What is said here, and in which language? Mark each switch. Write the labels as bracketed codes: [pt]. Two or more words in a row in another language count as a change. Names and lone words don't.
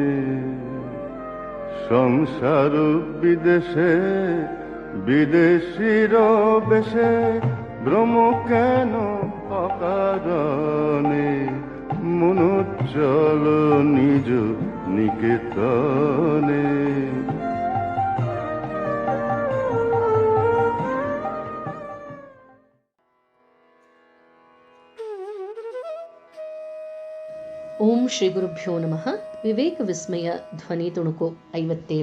[bn] সংসার বিদেশে বিদেশির বেশে ভ্রম কেন অকারণে। মন চলো নিজ নিকেতনে। [sa] ಓಂ ಶ್ರೀ ಗುರುಭ್ಯೋ ನಮಃ. [kn] ವಿವೇಕ ವಿಸ್ಮಯ ಧ್ವನಿ ತುಣುಕು 57.